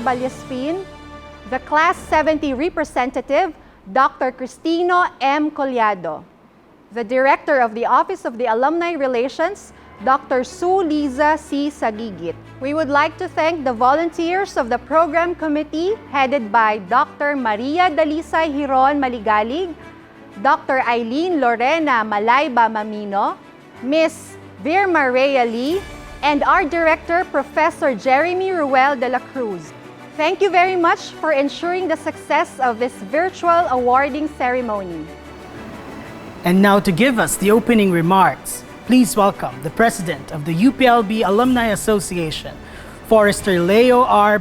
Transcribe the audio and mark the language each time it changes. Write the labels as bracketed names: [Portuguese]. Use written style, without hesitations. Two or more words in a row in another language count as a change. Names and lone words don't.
[English] Balyespin, the Class 70 representative, Dr. Cristino M. Collado, the Director of the Office of the Alumni Relations, Dr. Sue Liza C. Sagigit. We would like to thank the volunteers of the Program Committee headed by Dr. Maria Dalisay Hiron Maligalig, Dr. Eileen Lorena Malayba Mamino, Ms. Virma Rhea Lee, and our Director, Professor Jeremy Ruel de la Cruz. Thank you very much for ensuring the success of this virtual awarding ceremony. And now to give us the opening remarks, please welcome the President of the UPLB Alumni Association, Forester Leo R.